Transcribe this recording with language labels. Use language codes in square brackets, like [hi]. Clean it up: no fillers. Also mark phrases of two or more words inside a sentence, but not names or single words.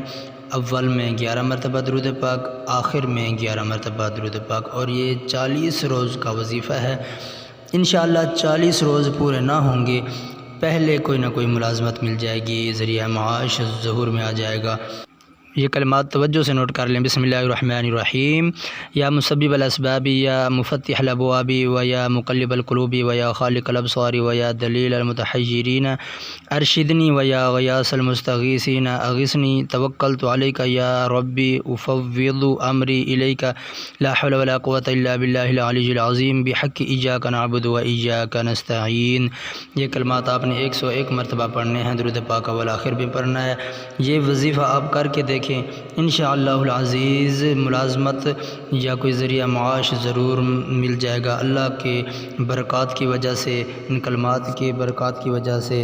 [ur] اول میں 11 مرتبہ درود پاک، آخر میں 11 مرتبہ درود پاک، اور یہ 40 روز کا وظیفہ ہے۔ [ar] انشاءاللہ [ur] 40 روز پورے نہ ہوں گے پہلے کوئی نہ کوئی ملازمت مل جائے گی، ذریعہ معاش ظہور میں آ جائے گا۔ یہ کلمات توجہ سے نوٹ کر لیں۔ [ar] بسم اللہ الرحمن الرحیم۔ یا مسبب الاسباب یا مفتح الابواب و یا مقلب القلوب و یا خالق الابصار و یا دلیل المتحیرین ارشدنی و یا غیاث المستغیثین اغثنی توکلت علیک یا ربی افوض امری الیک لا حول ولا قوة الا باللہ العلی العظیم بحق ایاک نعبد و ایاک نستعین۔ [ur] یہ کلمات آپ نے 101 مرتبہ پڑھنے ہیں، درود پاک اول آخر بھی پڑھنا ہے۔ یہ وظیفہ آپ کر کے دیکھیں، [ar] انشاءاللہ العزیز [ur] ملازمت یا کوئی ذریعہ معاش ضرور مل جائے گا اللہ کے برکات کی وجہ سے، ان کلمات کے برکات کی وجہ سے۔